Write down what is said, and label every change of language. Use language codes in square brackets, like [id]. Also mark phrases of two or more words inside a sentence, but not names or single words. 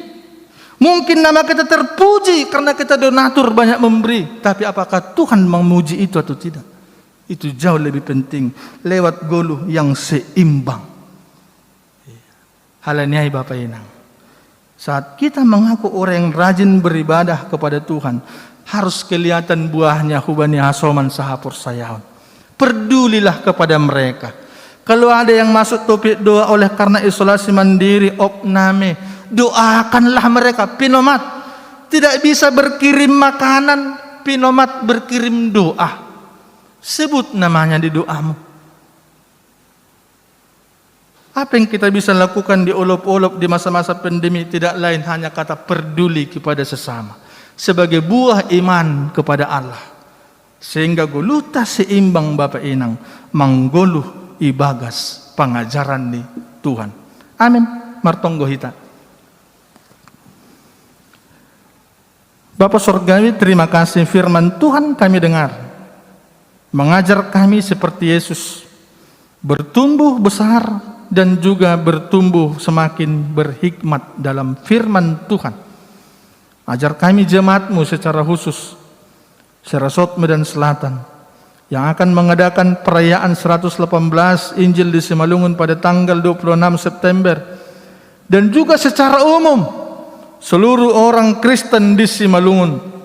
[id] Mungkin nama kita terpuji karena kita donatur banyak memberi, tapi apakah Tuhan memuji itu atau tidak? Itu jauh lebih penting lewat goluh yang seimbang. [bts] Halaniai Bapak Inang, [id] saat kita mengaku orang yang rajin beribadah kepada Tuhan, harus kelihatan buahnya [bts] hubani hasoman sahapur sayaun. [id] Pedulilah kepada mereka. Kalau ada yang masuk topik doa oleh karena isolasi mandiri, opname, doakanlah mereka. Pinomat tidak bisa berkirim makanan, Pinomat berkirim doa. Sebut namanya di doamu. Apa yang kita bisa lakukan di olop-olop di masa-masa pandemi tidak lain hanya kata peduli kepada sesama sebagai buah iman kepada Allah, sehingga goluta seimbang Bapak Inang [bts] manggoluh ibagas [id] pengajaran ni Tuhan. Amin. [bts] Martonggo hita. [id] Bapa Surgawi, terima kasih firman Tuhan kami dengar, mengajar kami seperti Yesus bertumbuh besar dan juga bertumbuh semakin berhikmat dalam firman Tuhan. Ajar kami jemaat-Mu secara khusus Serasot Medan Selatan yang akan mengadakan perayaan 118 Injil di Simalungun pada tanggal 26 September, dan juga secara umum seluruh orang Kristen di Simalungun.